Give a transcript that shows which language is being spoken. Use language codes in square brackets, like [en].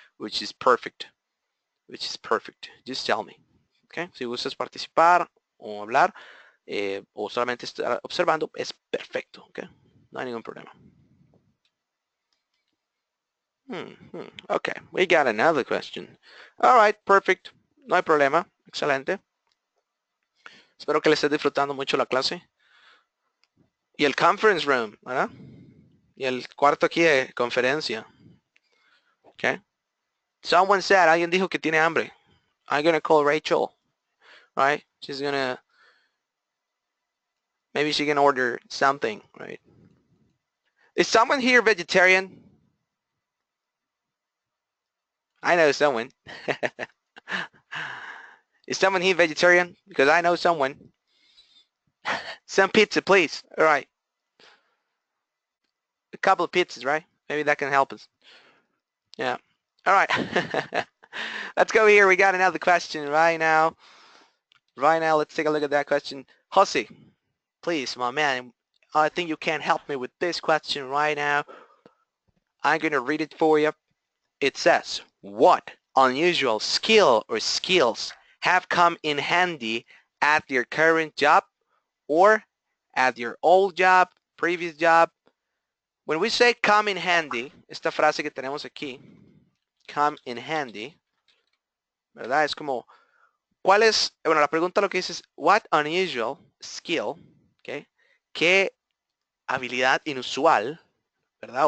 [en] Which is perfect. Which is perfect. Just tell me. Okay? [es] Si gustas participar o hablar o solamente estar observando, es perfecto. Okay? No hay ningún problema. [en] Okay, we got another question. All right, perfect. [es] No hay problema. Excelente. Espero que le estés disfrutando mucho la clase. Y el conference room, ¿verdad? Y el cuarto aquí de conferencia. Okay. [en] Someone said, [es] alguien dijo que tiene hambre. [en] I'm gonna call Rachel, right? She's gonna, maybe she can order something, right? Is someone here vegetarian? I know someone. Is someone here vegetarian? Because I know someone. Some pizza, please. All right. A couple of pizzas, right? Maybe that can help us. Yeah. All right. Let's go here. We got another question right now. Right now, let's take a look at that question. Jose, please, my man, I think you can help me with this question right now. I'm going to read it for you. It says, what unusual skill or skills have come in handy at your current job or at your old job, previous job? When we say come in handy, [es] esta frase que tenemos aquí, [en] come in handy, ¿verdad? [es] Es como, ¿cuál es? Bueno, la pregunta lo que dice es, [en] what unusual skill, [es] ¿okay? ¿Qué habilidad inusual, ¿verdad?